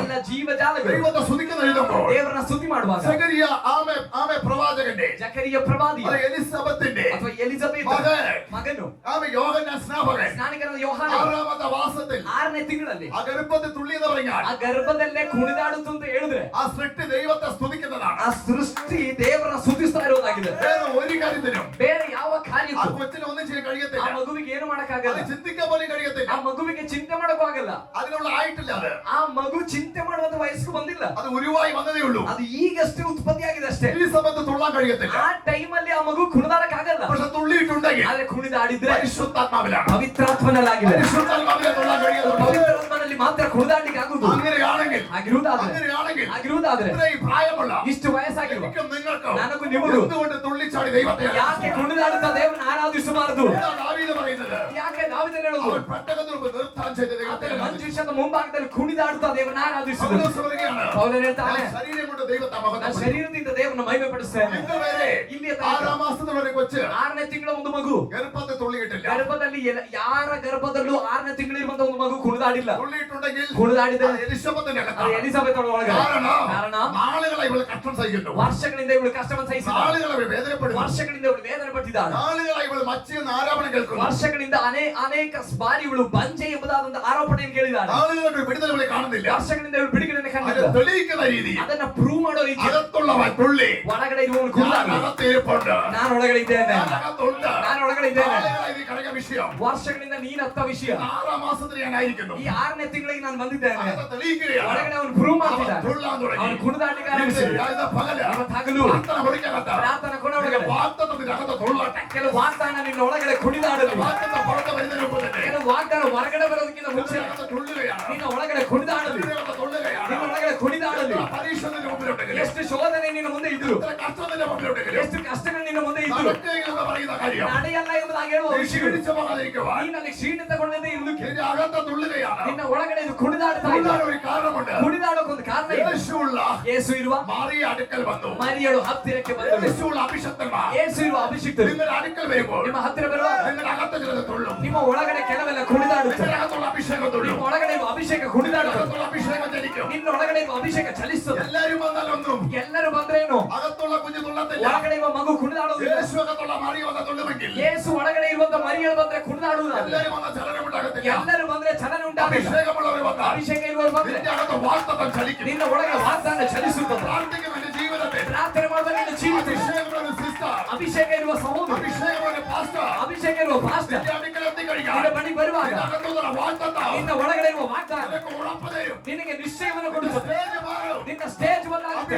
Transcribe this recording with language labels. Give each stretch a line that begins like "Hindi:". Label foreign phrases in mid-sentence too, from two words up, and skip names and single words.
Kannada: ಎಲ್ಲ ಜೀವಜಾಲಗಳು
Malayalam: ദൈവത്തെ സ്തുതിക്കുന്ന എഴുതുമ്പോൾ
Kannada: ದೇವರನ್ನ ಸ್ತುತಿ ಮಾಡುವಾಗ
Malayalam: സകരിയ ആമെ പ്രവാചകന്റെ
Kannada: ಜಕರಿಯ ಪ್ರವಾದಿಯ
Malayalam: അത് എലിസബത്തിന്റെ
Kannada: ಅಥವಾ ಎಲಿಜಬೆತ್ ಮಗನು
Malayalam: ആമ യോഹന്നാൻ സ്നാപകൻ
Kannada: ಸ್ನಾನಿಕನಾದ ಯೋಹಾನ
Malayalam: 6ാമത്തെ മാസത്തിൽ
Kannada: 6ನೇ ತಿಂಗಳಲ್ಲಿ
Malayalam: ആ ഗർഭത്തിൽ തുള്ളിയെന്ന് പറഞ്ഞാൽ
Kannada: ಆ ಗರ್ಭದಲ್ಲೇ ಕುಣಿದಾಡುತ್ತು ಅಂತ ಹೇಳಿದ್ರೆ
Malayalam: ആ സൃഷ്ടി ദൈവത്തെ സ്തുതിക്കുന്നതാണ്.
Kannada: ಆ ಸೃಷ್ಟಿ ದೇವರನ್ನ ಸ್ತುತಿಸ್ತಾ ಇರೋದಾಗಿದೆ.
Malayalam: വേറെ ഒരു കാര്യത്തിനും
Kannada: ಬೇರೆ ಯಾವ
Malayalam: ആ
Kannada: ಕಾರ್ಯಕ್ಕೂ
Malayalam: കൊച്ചിനെ ഒന്നും ചെയ്യാൻ
Kannada: ಆ
Malayalam: കഴിയത്തില്ല.
Kannada: ಮಗುವಿಗೆ ಏನು ಮಾಡಕ್ಕಾಗಲ್ಲ.
Malayalam: അത് ചിന്തിക്കാൻ പോലും കഴിയത്തില്ല.
Kannada: ಆ ಮಗುವಿಗೆ ಚಿಂತೆ ಮಾಡಕ್ಕೂ ಆಗಲ್ಲ.
Malayalam: അതിനുള്ള ആയിട്ടില്ല. അത്
Kannada: ಆ ಮಗು ಚಿಂತೆ ಮಾಡುವಂತ ವಯಸ್ಸು ಬಂದಿಲ್ಲ.
Malayalam: അത് ഉരുവായി വന്നതേ ഉള്ളൂ.
Kannada: ಅದು ಈಗಷ್ಟೇ ಉತ್ಪತ್ತಿ ಆಗಿದೆ ಅಷ್ಟೇ.
Malayalam: ഈ സമയത്ത് തുള്ളാൻ കഴിയത്തില്ല.
Kannada: ಆ ಟೈಮಲ್ಲಿ ಆ ಮಗು ಕುಣಿದಾಡಕ್ಕಾಗಲ್ಲ.
Malayalam: പക്ഷെ തുള്ളിയിട്ടുണ്ടെങ്കിൽ
Kannada: ಆದ್ರೆ ಕುಣಿದಾಡಿದ್ರೆ
Malayalam: പരിശുദ്ധാത്മാവിലാണ്.
Kannada: ಪವಿತ್ರಾತ್ಮನಲ್ಲಾಗಿದೆ.
Malayalam: പരിശുദ്ധാത്മാവിനെ തുള്ളാൻ കഴിയുന്നത്.
Kannada: ಪವಿತ್ರಾತ್ಮನಲ್ಲಿ ಮಾತ್ರ ಕುಣಿದಾಡ್ಲಿಕ್ಕೆ ಆಗುದು.
Malayalam: അങ്ങനെയാണെങ്കിൽ
Kannada: ಆಗಿರುವುದಾದ್ರೆ
Malayalam: ഇത്രയും പ്രായമുള്ള
Kannada: ಇಷ್ಟು ವಯಸ್ಸಾಗಿರುವ
Malayalam: എനിക്കും നിങ്ങൾക്കും
Kannada: ನನಗೂ ನಿಮಗೂ
Malayalam: എന്തുകൊണ്ട് തുള്ളിച്ചാടി ദൈവത്തെ
Kannada: ಯಾಕೆ ಕುಣಿದಾಡುತ್ತಾ ದೇವರನ್ನ ಆರಾಧಿಸಬಾರದು?
Malayalam: ഇതാണ് ദാവീദ് പറയുന്നത്.
Kannada: ಯಾಕೆ ದಾವೀದನು ಹೇಳೋದು?
Malayalam: അവൻ പെട്ടകത്തിന് മുമ്പ് നിർത്താൻ ചെയ്ത ദൈവത്തെ
Kannada: ಆತನ ಮಂಜೂಷದ ಮುಂಭಾಗದಲ್ಲಿ ಕುಣಿದಾಡುತ್ತಾ ದೇವರನ್ನ ಆರಾಧಿಸಿದರು.
Malayalam: പൗലോസ് പറയുകയാണ്,
Kannada: ಪೌಲನು ಹೇಳ್ತಾನೆ,
Malayalam: ഞാൻ ശരീരം കൊണ്ട് ദൈവത്തെ
Kannada: ನಾನು
Malayalam: മഹത്വപ്പെടുത്തുന്നു.
Kannada: ಶರೀರದಿಂದ ದೇವರನ್ನ ಮಹಿಮೆ ಪಡಿಸ್ತೇನೆ.
Malayalam: ഇന്നുവരെ
Kannada: ಇಲ್ಲಿ
Malayalam: 6ാം മാസത്തിലുള്ള ഒരു കൊച്ച്
Kannada: 6ನೇ ತಿಂಗಳ ಒಂದು ಮಗು
Malayalam: ഗർഭത്തിൽ തുള്ളിയിട്ടില്ല.
Kannada: ಗರ್ಭದಲ್ಲಿ ಯಾರ ಗರ್ಭದಲ್ಲೂ 6ನೇ ತಿಂಗಳಿರುವಂತ ಒಂದು ಮಗು ಕುಣಿದಾಡಿಲ್ಲ.
Malayalam: തുള്ളിയിട്ടുണ്ടെങ്കിൽ
Kannada: ಕುಣಿದಾಡಿದ್ರೆ
Malayalam: അത് എലിസബത്തിന്റെ
Kannada: ಅದು
Malayalam: അകത്താണ്.
Kannada: ಎಲಿಜಬೆತ್ ಒಳಗಡೆ. ಕಾರಣ
Malayalam: നാളുകളായി ഇവൾ കഷ്ടം സഹിക്കുന്നു.
Kannada: ವರ್ಷಗಳಿಂದ ಇವಳು ಕಷ್ಟವನ್ನು ಸಹಿಸಿದ್ದಾಳೆ.
Malayalam: നാളുകളായി വേദനപ്പെടുന്നു.
Kannada: ವರ್ಷಗಳಿಂದ ಇವಳು ವೇದನೆ ಪಟ್ಟಿದ್ದಾಳೆ.
Malayalam: നാളുകളായി ഇവൾ മച്ചിയെന്ന് ആരോപണം കേൾക്കുന്നു.
Kannada: ವರ್ಷಗಳಿಂದ ಅನೇಕ ಬಾರಿ ಇವಳು ಬಂಜೆ ಎಂಬುದಾದ ಆರೋಪಣೆಯನ್ನು ಕೇಳಿದ್ದಾಳೆ.
Malayalam: നാളുകളുടെ വിടുതൽ ഇവളെ കാണുന്നില്ല.
Kannada: ವರ್ಷಗಳಿಂದ ಇವಳು ಬಿಡುಗಡೆಯನ್ನು
Malayalam: അത്
Kannada: ಕಂಡಿಲ್ಲ.
Malayalam: തെളിയിക്കുന്ന രീതി
Kannada: ಅದನ್ನ ಪ್ರೂವ್ ಮಾಡೋ ರೀತಿ
Malayalam: അകത്തുള്ളവൻ തുള്ളി.
Kannada: ಒಳಗಡೆ ಇರುವವನು
Malayalam: ഞാൻ
Kannada: ಕುಣಿದಾಡಿ,
Malayalam: അകത്തിരിപ്പുണ്ട്.
Kannada: ನಾನು ಒಳಗಡೆ ಇದ್ದೇನೆ,
Malayalam: ഞാൻ അകത്തുണ്ട്.
Kannada: ನಾನು ಒಳಗಡೆ ಇದ್ದೇನೆ.
Malayalam: നാളുകളായി ഇത് കിടക്കുന്ന വിഷയം.
Kannada: ವರ್ಷಗಳಿಂದ ನೀನು ಅತ್ತ ವಿಷಯ
Malayalam: 6ാം മാസത്തിൽ ഞാനായിരിക്കുന്നു.
Kannada: ಈ 6ನೇ ತಿಂಗಳಿಗೆ ನಾನು ಬಂದಿದ್ದೇನೆ.
Malayalam: അകത്ത് തെളിയിക്കുകയാണ്.
Kannada: ಒಳಗಡೆ ಅವನು ಪ್ರೂವ್ ಮಾಡ್ತಿದ್ದಾನೆ.
Malayalam: തുള്ളാൻ തുടങ്ങി.
Kannada: ಅವನು ಕುಣಿದಾಡ್ಲಿಕ್ಕೆ ಆರಂಭಿಸಿದ.
Malayalam: ഇത് പകല്.
Kannada: ಇವತ್ತು ಹಗಲು
Malayalam: പ്രാർത്ഥന മുറിക്കകത്ത്.
Kannada: ಪ್ರಾರ್ಥನಾ ಕೊನೆ ಒಳಗಡೆ
Malayalam: വാഗ്ദത്തത്തിന്റെ അകത്ത് തുള്ളട്ടെ.
Kannada: ಕೆಲವು ವಾಗ್ದಾನ ನಿನ್ನ ಒಳಗಡೆ ಕುಣಿದಾಡಲಿ.
Malayalam: വാഗ്ദത്തം പുറത്ത് വരുന്നതിന് മുമ്പ് തന്നെ
Kannada: ಕೆಲವು ವಾಗ್ದಾನ ಹೊರಗಡೆ ಬರೋದಕ್ಕಿಂತ ಮುಂಚೆ
Malayalam: ഇതിനകത്ത് തുള്ളുകയാണ്.
Kannada: ನಿನ್ನ ಒಳಗಡೆ ಕುಣಿದಾಡಲಿ.
Malayalam: ഇതിനകത്ത് തുള്ളുകയാണ്.
Kannada: ನಿನ್ನ ಒಳಗಡೆ ಕುಣಿದಾಡಲಿ.
Malayalam: എത്ര പരീക്ഷ നിന്റെ മുമ്പിലുണ്ടെങ്കിലും,
Kannada: ಎಷ್ಟು ಶೋಧನೆ ನಿನ್ನ ಮುಂದೆ ಇದ್ರು,
Malayalam: എത്ര കഷ്ടം നിന്റെ മുമ്പിലുണ്ടെങ്കിലും,
Kannada: ಎಷ್ಟು ಕಷ್ಟಗಳು ನಿನ್ನ ಮುಂದೆ ಇದ್ರು,
Malayalam: നടക്കുകയില്ല എന്ന് പറയുന്ന കാര്യം
Kannada: ನಡೆಯಲ್ಲ ಎಂಬುದಾಗಿ ಹೇಳುವ
Malayalam: നീ
Kannada: ವಿಷಯಗಳು
Malayalam: ക്ഷീണിച്ചു പോകാതിരിക്കുവാൻ
Kannada: ನೀನಲ್ಲಿ ಕ್ಷೀಣಿತಗೊಂಡದೇ ಇರುವುದಕ್ಕೆ
Malayalam: നിന്റെ അകത്ത് തുള്ളുകയാണ്.
Kannada: ನಿನ್ನ ಒಳಗಡೆ ಇದು ಕುಣಿದಾಡ್ತಾ ಇಲ್ಲ.
Malayalam: തുള്ളാൻ ഒരു കാരണമുണ്ട്.
Kannada: ಕುಣಿದಾಡೋಕೊಂದು ಕಾರಣ ಇದೆ.
Malayalam: യേശുവുള്ള
Kannada: ಯೇಸು ಇರುವ
Malayalam: മാറിയ അടുക്കൽ വന്നു.
Kannada: ಮರಿಯಳು ಹತ್ತಿರಕ್ಕೆ ಬಂದಳು.
Malayalam: യേശുവുള്ള അഭിഷക്തന്മാർ
Kannada: ಯೇಸು ಇರುವ ಅಭಿಷಿಕ್ತರು
Malayalam: നിങ്ങളുടെ അടുക്കൽ വരുമ്പോൾ
Kannada: ನಿಮ್ಮ ಹತ್ತಿರ ಬರುವ
Malayalam: നിങ്ങളുടെ അകത്ത് ചിലത് തുള്ളും.
Kannada: ನಿಮ್ಮ ಒಳಗಡೆ ಕೆಲವೆಲ್ಲ ಕುಣಿದಾಡುತ್ತೆ.
Malayalam: നിങ്ങളുടെ അകത്തുള്ള അഭിഷേകം തുള്ളും.
Kannada: ನಿಮ್ಮ ಒಳಗಡೆ ಇರುವ ಅಭಿಷೇಕ ಕುಣಿದಾಡುತ್ತೆ.
Malayalam: അകത്തുള്ള അഭിഷേകം ചലിക്കും.
Kannada: ನಿನ್ನ ಒಳಗಡೆ ಇರುವ ಅಭಿಷೇಕ ಚಲಿಸುತ್ತದೆ.
Malayalam: എല്ലാരും വന്നാലൊന്നും
Kannada: ಎಲ್ಲರೂ ಬಂದ್ರೇನು
Malayalam: അകത്തുള്ള കുഞ്ഞു തുള്ളത്തില്ല.
Kannada: ಒಳಗಡೆ ಇರುವ ಮಗು ಕುಣಿದಾಡುವುದಿಲ್ಲ.
Malayalam: യേശു അകത്തുള്ള മാറി വന്ന തുള്ളുമെങ്കിൽ
Kannada: ಯೇಸು ಒಳಗಡೆ ಇರುವಂತ ಮರಿಯಳು ಬಂದ್ರೆ ಕುಣಿದಾಡುವುದಿಲ್ಲ.
Malayalam: എല്ലാരും വന്ന ചലനമുണ്ടാകത്തില്ല.
Kannada: ಎಲ್ಲರೂ ಬಂದ್ರೆ ಚಲನೆ ಉಂಟಾಗಲ್ಲ.
Malayalam: അഭിഷേകമുള്ളവർ വന്നാൽ
Kannada: ಅಭಿಷೇಕ ಇರುವವರು ಬಂದ್ರೆ
Malayalam: നിന്റെ അകത്ത് വാഗ്ദത്തം ചലിക്കും.
Kannada: ನಿನ್ನ ಒಳಗೆ ವಾಗ್ದಾನ ಚಲಿಸುತ್ತದೆ.
Malayalam: പ്രാർത്ഥിക്കുന്ന നിന്റെ ജീവിതത്തിൽ
Kannada: ಪ್ರಾರ್ಥನೆ ಮಾಡುವ ನಿನ್ನ ಜೀವಿತ
Malayalam: അഭിഷേകമുള്ള സിസ്റ്റർ,
Kannada: ಅಭಿಷೇಕ ಇರುವ ಸಹೋದರ,
Malayalam: അഭിഷേകമുള്ള പാസ്റ്റർ
Kannada: ಅಭಿಷೇಕ ಇರುವ ಪಾಸ್ಟರ್
Malayalam: നിന്റെ അടുക്കൽ എത്തിക്കഴിഞ്ഞാൽ
Kannada: ನಿನ್ನ ಬಳಿ ಬರುವಾಗ
Malayalam: നിന്റെ അകത്തുള്ള വാഗ്ദത്തം
Kannada: ನಿನ್ನ ಒಳಗಡೆ ಇರುವ ವಾಗ್ದಾನ
Malayalam: നിനക്ക് ഉറപ്പ് തരും.
Kannada: ನಿನಗೆ ನಿಶ್ಚಯವನ್ನು ಕೊಡುತ್ತದೆ.
Malayalam: സ്റ്റേജ് മാറും.
Kannada: ನಿನ್ನ ಸ್ಟೇಜ್ ಬದಲಾಗುತ್ತೆ.